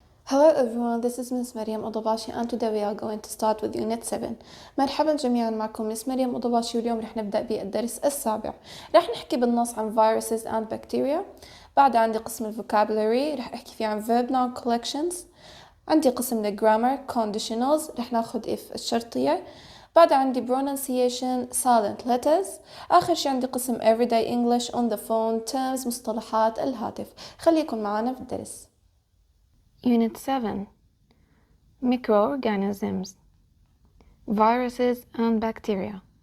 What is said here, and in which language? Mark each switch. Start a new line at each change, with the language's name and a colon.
English: Hello everyone, this is Miss Maryam Odobashi and today we are going to start with Unit 7.
Arabic: مرحبا جميعا، معكم Miss مريم أوضباشي واليوم رح نبدأ بالدرس السابع. رح نحكي بالنص عن
English: viruses and bacteria.
Arabic: بعد عندي قسم الفوكابولري رح أحكي فيه عن
English: verb noun collections.
Arabic: عندي قسم الجرامر conditionals رح ناخد if الشرطية. بعد عندي
English: pronunciation silent letters.
Arabic: آخر شي عندي قسم
English: everyday English on the phone terms
Arabic: مصطلحات الهاتف. خليكم معنا في الدرس.
English: Unit 7 Microorganisms Viruses and Bacteria.